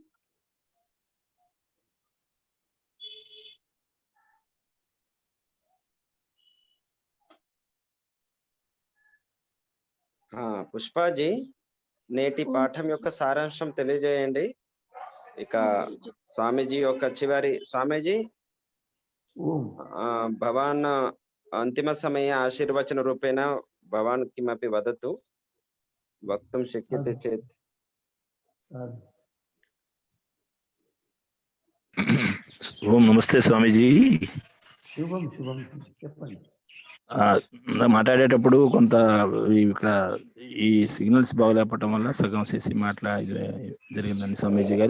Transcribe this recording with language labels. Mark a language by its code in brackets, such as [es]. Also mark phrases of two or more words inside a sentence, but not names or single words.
[te] పుష్పాజీ, నేటి పాఠం యొక్క సారాంశం తెలియజేయండి. ఇక స్వామీజీ యొక్క చివరి. [sa] స్వామీజీ, భవాన్ అంతిమ సమయ ఆశీర్వచన రూపేణ भवान् किमपि वदतु वक्तुं शक्यते चेत्। [te] ఓం నమస్తే స్వామీజీ. శుభం శుభం చెప్పండి. మాట్లాడేటప్పుడు కొంత ఇక్కడ ఈ సిగ్నల్స్ బాగలేకపోవటం వల్ల సగం చేసి జరిగిందండి స్వామీజీ గారు.